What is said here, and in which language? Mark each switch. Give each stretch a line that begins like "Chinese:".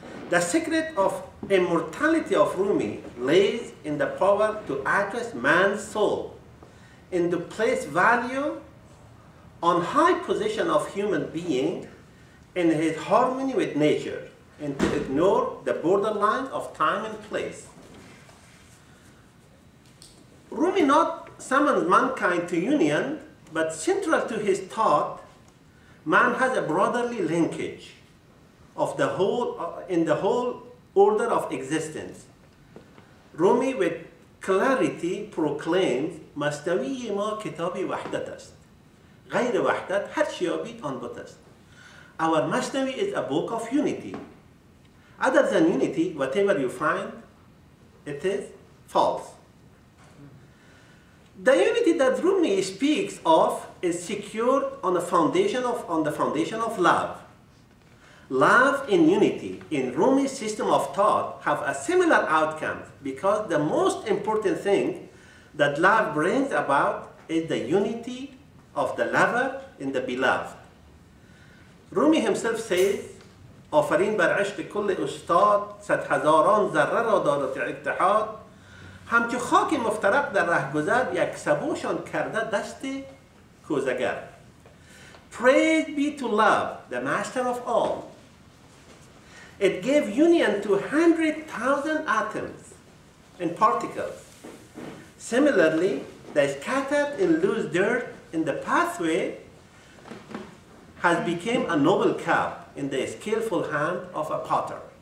English: The secret of immortality of Rumi lays in the power to address man's soul and to place value on high position of human being in his harmony with nature, and to ignore the borderlines of time and place. Rumi not summons mankind to union, but central to his thought, man has a brotherly linkage of the whole, in the whole order of existence. Rumi with clarity proclaims,
Persian: مستوی ما کتاب وحدت است. غیر وحدت هر چی یابید آن بت است.
English: Our Masnavi is a book of unity. Other than unity, whatever you find, it is false. The unity that Rumi speaks of is secured on the foundation of love. Love and unity in Rumi's system of thought have a similar outcome because the most important thing that love brings about is the unity of the lover and the beloved. Rumi himself says,
Persian: آفرین بر عشق کل استاد صد هزاران ذره را دارد اتحاد همچو خاک مفترق در رهگذر یک سبوشان کرده دست کوزگر.
English: Praise be to love, the master of all. It gave union to 100,000 atoms and particles. Similarly, the scattered and loose dirt in the pathway has become a noble cup in the skillful hand of a potter.